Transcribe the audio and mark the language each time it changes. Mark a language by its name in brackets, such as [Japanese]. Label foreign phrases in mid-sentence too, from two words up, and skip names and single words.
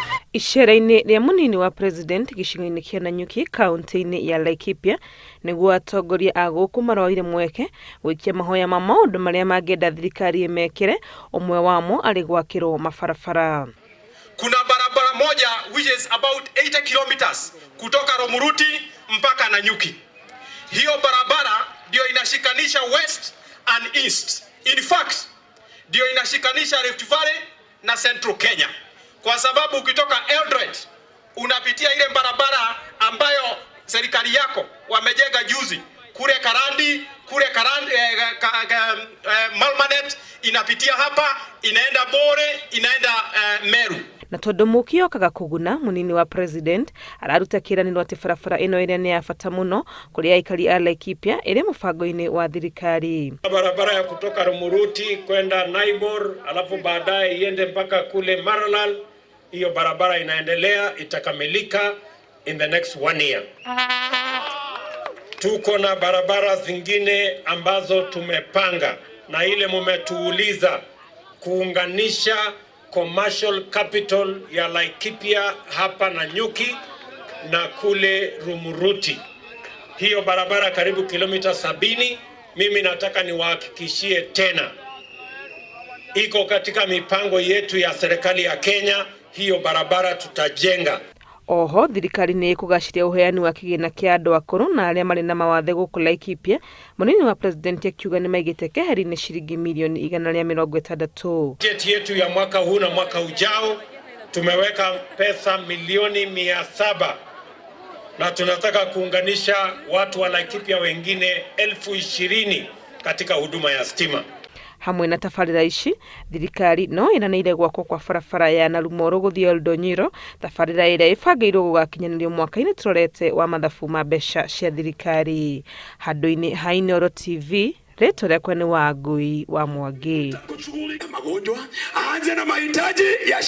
[Kikuyu] Iceera-ini ria munini wa President gicigo-ini kia Nanyuki kaunti-ini ya Laikipia niguo atongoria a guku maroire mweke gwikia mahoya ma maundu maria mangenda thirikari imekire, umwe wamo ari gwakirwo mabarabara. [Swahili] Kuna barabara moja [English] which is about 80 kilometers [Swahili] kutoka Rumuruti mpaka Nanyuki. Hiyo barabara ndio inashikanisha [English] west and east. In fact, [Swahili] ndio inashikanisha Rift Valley na Central Kenya. Kwa sababu ukitoka Eldoret unapitia ile barabara ambayo serikali yako wamejenga juzi kule Karandi, Malmanet, inapitia hapa, inaenda Bore, inaenda Meru. [Kikuyu] Na tondu mukio kaga kuguna munini wa President araruta kiraniro ati barabara ino iria ni ya bata muno kuri aikari a Laikipia iri mubango-ini wa thirikari. [Swahili] Barabara ya kutoka Rumuruti kwenda Naibor alafu baadaye iende mpaka kule Maralal, hiyo barabara inaendelea, itakamilika [English] in the next 1 year. [Swahili] Tuko na barabara zingine ambazo tumepanga na ile mumetuuliza kuunganisha [English] commercial capital [Swahili] ya Laikipia hapa Nanyuki na kule Rumuruti. Hiyo barabara karibu kilomita 70. Mimi nataka niwahakikishie tena, iko katika mipango yetu ya serikali ya Kenya. Hiyo barabara tutajenga. [Kikuyu] Oho thirikari ni kugashiria uheani wa kigina kia andu akuru na aria mari na mawathe guku Laikipia. Munini wa President akiuga ni maigite keheri ni shilingi milioni 160. [Swahili] Bajeti yetu ya mwaka huu na mwaka ujao tumeweka pesa milioni 700 na tunataka kuunganisha watu wa Laikipia wengine 20,000 katika huduma ya stima. [Kikuyu] Hamwe na tabarira ici thirikari no iraniire gwakwo kwa barabara ya Rumuruti guthii Oldonyiro, tabarira iria ibangiirwo gugakinyanirio mwaka-ini turorete wa mathabu ma mbeca cia thirikari. Handu-ini ha Inooro TV, rĩtwa rĩakwa nĩ Wangui wa Mwangi.